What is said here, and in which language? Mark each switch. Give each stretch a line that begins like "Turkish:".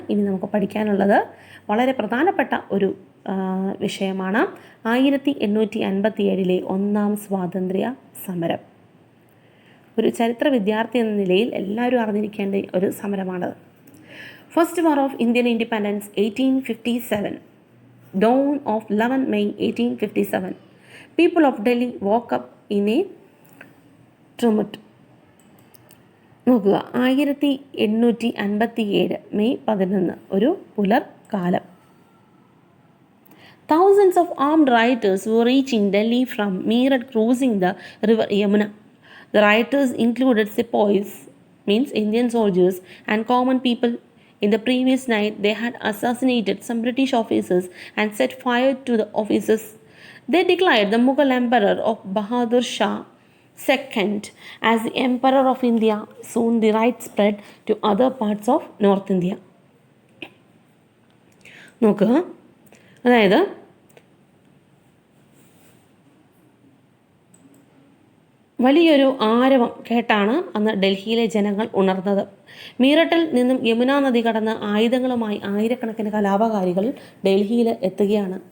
Malayalam: ഇനി നമുക്ക് പഠിക്കാനുള്ളത് വളരെ പ്രധാനപ്പെട്ട ഒരു വിഷയമാണ് 1857 ഒന്നാം സ്വാതന്ത്ര്യ സമരം. ഒരു ചരിത്ര വിദ്യാർത്ഥി എന്ന നിലയിൽ എല്ലാവരും അറിഞ്ഞിരിക്കേണ്ട ഒരു സമരമാണത്.
English: First war of Indian independence 1857. Dawn of 11 May 1857. People of Delhi woke up in a tumult.
Malayalam: നോക്കുക, 1857 മെയ് 11 ഒരു പുലർക്കാലം.
English: Thousands of armed rioters were reaching Delhi from Meerut crossing the river Yamuna. The rioters included sepoys, means Indian soldiers, and common people. In the previous night, they had assassinated some British officers and set fire to the officers. They declared the Mughal Emperor of Bahadur Shah II as the Emperor of India. Soon the riot spread to other parts of North India.
Malayalam: നോക്കുക, അതായത് വലിയൊരു ആരവം കേട്ടാണ് അന്ന് ഡൽഹിയിലെ ജനങ്ങൾ ഉണർന്നത്. മീററ്റിൽ നിന്നും യമുന നദി കടന്ന് ആയുധങ്ങളുമായി ആയിരക്കണക്കിന് കലാപകാരികൾ ഡൽഹിയിൽ എത്തുകയാണ്.